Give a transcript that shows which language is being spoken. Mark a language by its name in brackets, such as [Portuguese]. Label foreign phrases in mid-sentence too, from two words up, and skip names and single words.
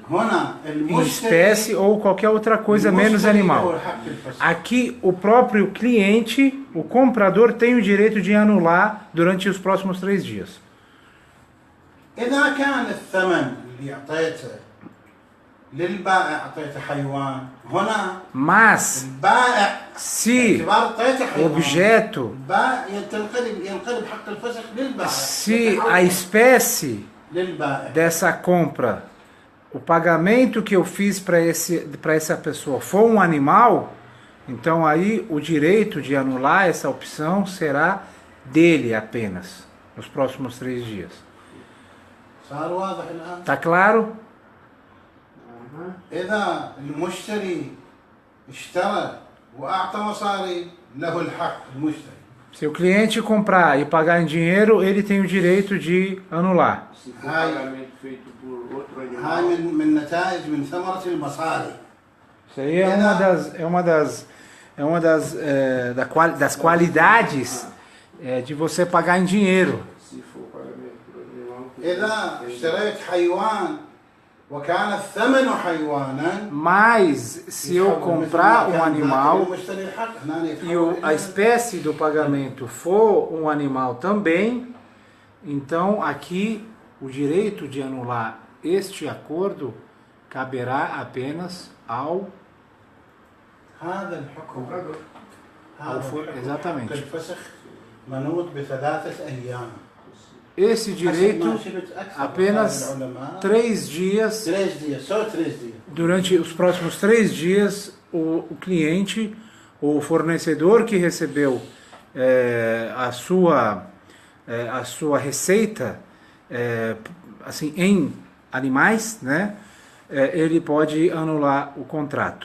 [Arabic] هنا [Portuguese] em espécie ou qualquer outra coisa menos animal. Aqui o próprio cliente, o comprador, tem o direito de anular durante os próximos 3 dias. [Arabic] إذا كان الثمن اللي أعطيته للبائع أعطيته حيوان هنا [Portuguese] Mas [Arabic] البائع [Portuguese] se [Arabic] باعتبار أعطيته [Portuguese] o [Arabic] حيوان [Portuguese] objeto, [Arabic] البائع ينقلب حق الفسخ للبائع. [Portuguese] se a espécie [Arabic] للبائع. [Portuguese] dessa compra, o pagamento que eu fiz para essa pessoa for um animal, então aí o direito de anular essa opção será dele apenas, nos próximos 3 dias. [Arabic] صار واضح الآن؟ [Portuguese] Tá claro? [Arabic] إذا المشتري اشترى وأعطى مصاري له الحق المشتري. [Portuguese] Se o cliente comprar e pagar em dinheiro, ele tem o direito de anular. Se for pagamento feito por outro [Arabic] هاي [Portuguese] animal. [Arabic] من نتائج من ثمرة المصاري. [Portuguese] Isso aí é uma das qualidades de você pagar em dinheiro. Se for pagamento por animal. [Arabic] إذا اشتريت حيوان وكان الثمن حيوانا. [Portuguese] Mas se eu comprar um animal [Arabic] المشتري الحق هنا [Portuguese] e a espécie do pagamento for um animal também, então aqui o direito de anular este acordo caberá apenas ao [Arabic] هذا الحكم [Portuguese] exatamente. [Arabic] الفسخ منوط ب3 أيام. [Portuguese] Esse direito apenas 3 dias. 3 dias, só 3 dias. Durante os próximos 3 dias, o cliente, o fornecedor que recebeu a sua receita assim, em animais, né, ele pode anular o contrato.